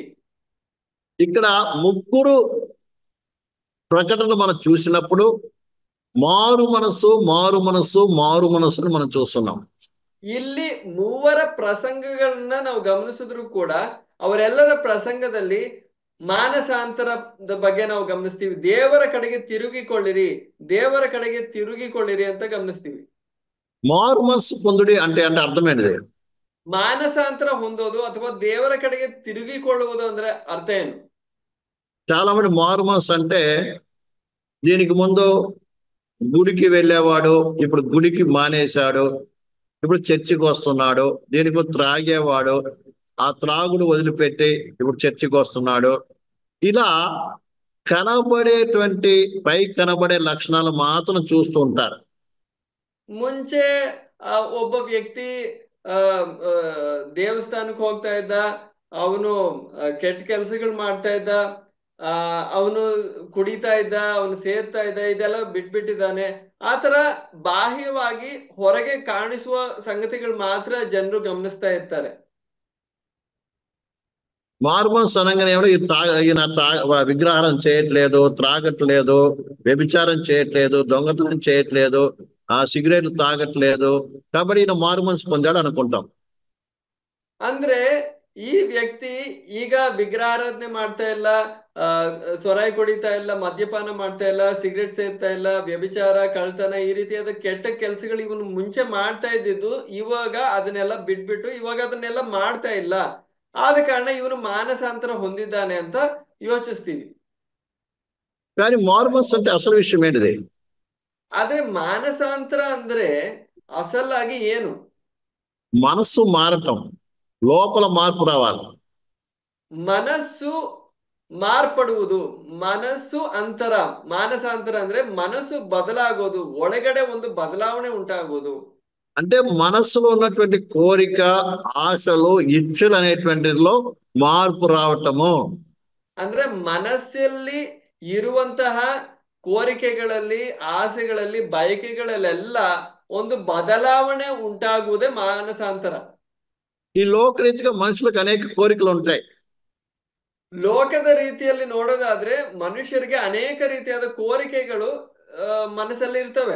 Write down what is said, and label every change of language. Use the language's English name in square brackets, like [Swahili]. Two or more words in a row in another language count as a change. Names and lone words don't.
[Telugu] ఇక్కడ ముగ్గురు ప్రకటనలు మనం చూసినప్పుడు మారు మనసు మనం చూస్తున్నాం. [Kannada] ಇಲ್ಲಿ ಮೂವರ ಪ್ರಸಂಗಗಳನ್ನ ನಾವು ಗಮನಿಸಿದ್ರು ಕೂಡ ಅವರೆಲ್ಲರ ಪ್ರಸಂಗದಲ್ಲಿ ಮಾನಸಾಂತರದ ಬಗ್ಗೆ ನಾವು ಗಮನಿಸ್ತೀವಿ. ದೇವರ ಕಡೆಗೆ ತಿರುಗಿಕೊಳ್ಳಿರಿ ಅಂತ ಗಮನಿಸ್ತೀವಿ. [Telugu] మారు మనసు పొందుడి అంటే అర్థమైనది. [Kannada] ಮಾನಸಾಂತರ ಹೊಂದೋದು ಅಥವಾ ದೇವರ ಕಡೆಗೆ ತಿರುಗಿಕೊಳ್ಳುವುದು ಅಂದ್ರೆ ಅರ್ಥ ಏನು? [Telugu] చాలా మంది మారు మనసు అంటే దీనికి ముందు గుడికి వెళ్ళేవాడు, ఇప్పుడు గుడికి మానేశాడు, ఇప్పుడు చర్చికి వస్తున్నాడు. దీనికి త్రాగేవాడు, ఆ త్రాగుడు వదిలిపెట్టి ఇప్పుడు చర్చికి వస్తున్నాడు. ఇలా కనబడేటువంటి పై కనబడే లక్షణాలు మాత్రం చూస్తూ ఉంటారు. [Kannada] ಮುಂಚೆ ಒಬ್ಬ ವ್ಯಕ್ತಿ ದೇವಸ್ಥಾನಕ್ಕೆ ಹೋಗ್ತಾ ಇದ್ದ, ಅವನು ಕೆಟ್ಟ ಕೆಲಸಗಳು ಮಾಡ್ತಾ ಇದ್ದ, ಅವನು ಕುಡಿತಾ ಇದ್ದ, ಅವನು ಸೇರ್ತಾ ಇದ್ದ, ಇದೆಲ್ಲ ಬಿಟ್ಬಿಟ್ಟಿದ್ದಾನೆ. ಆತರ ಬಾಹ್ಯವಾಗಿ ಹೊರಗೆ ಕಾಣಿಸುವ ಸಂಗತಿಗಳು ಮಾತ್ರ ಜನರು ಗಮನಿಸ್ತಾ ಇರ್ತಾರೆ. [Telugu] మారు మనసు అనగానే ఈయన విగ్రహారం చేయట్లేదు, త్రాగట్లేదు, వ్యభిచారం చేయట్లేదు, దొంగతనం చేయట్లేదు, సిగరెట్లు తాగట్లేదు, కాబట్టి ఈయన మారు మనసు పొందాడు అనుకుంటాం. [Kannada] ಅಂದ್ರೆ ಈ ವ್ಯಕ್ತಿ ಈಗ ವಿಗ್ರಹಾರಾಧನೆ ಮಾಡ್ತಾ ಇಲ್ಲ, ಆ ಸೊರಾಯಿ ಕುಡಿತಾ ಇಲ್ಲ, ಮದ್ಯಪಾನ ಮಾಡ್ತಾ ಇಲ್ಲ, ಸಿಗರೆಟ್ ಸೇರ್ತಾ ಇಲ್ಲ, ವ್ಯಭಿಚಾರ, ಕಳ್ತನ, ಈ ರೀತಿಯಾದ ಕೆಟ್ಟ ಕೆಲಸಗಳು ಇವನು ಮುಂಚೆ ಮಾಡ್ತಾ ಇದ್ದಿದ್ದು, ಇವಾಗ ಅದನ್ನೆಲ್ಲ ಬಿಟ್ಬಿಟ್ಟು ಇವಾಗ ಅದನ್ನೆಲ್ಲ ಮಾಡ್ತಾ ಇಲ್ಲ. ಆದ ಕಾರಣ ಇವನು ಮಾನಸಾಂತರ ಹೊಂದಿದ್ದಾನೆ ಅಂತ ಯೋಚಿಸ್ತೀವಿ. [Telugu] కానీ మార్మన్స్ అంటే అసలు విషయం ఏంటిది? [Kannada] ಆದ್ರೆ ಮಾನಸಾಂತರ ಅಂದ್ರೆ ಅಸಲಾಗಿ ಏನು? [Telugu] మనస్సు మారటం, లోపల మార్పు రావాలి. [Kannada] ಮನಸ್ಸು ಮಾರ್ಪಡುವುದು, ಮನಸ್ಸು ಅಂತರ. ಮಾನಸಾಂತರ ಅಂದ್ರೆ ಮನಸ್ಸು ಬದಲಾಗೋದು, ಒಳಗಡೆ ಒಂದು ಬದಲಾವಣೆ ಉಂಟಾಗೋದು. [Telugu] అంటే మనస్సులో ఉన్నటువంటి కోరిక, ఆశలు, ఇచ్చలు అనేటువంటిలో మార్పు రావటము. [Kannada] ಅಂದ್ರೆ ಮನಸ್ಸಲ್ಲಿ ಇರುವಂತಹ ಕೋರಿಕೆಗಳಲ್ಲಿ, ಆಸೆಗಳಲ್ಲಿ, ಬಯಕೆಗಳಲ್ಲೆಲ್ಲ ಒಂದು ಬದಲಾವಣೆ ಉಂಟಾಗುವುದೇ ಮಾನಸಾಂತರ. [Telugu] ఈ లోకరీతిగా మనుషులకు అనేక కోరికలు ఉంటాయి. [Kannada] ಲೋಕದ ರೀತಿಯಲ್ಲಿ ನೋಡೋದಾದ್ರೆ ಮನುಷ್ಯರಿಗೆ ಅನೇಕ ರೀತಿಯಾದ ಕೋರಿಕೆಗಳು ಮನಸ್ಸಲ್ಲಿ ಇರ್ತವೆ.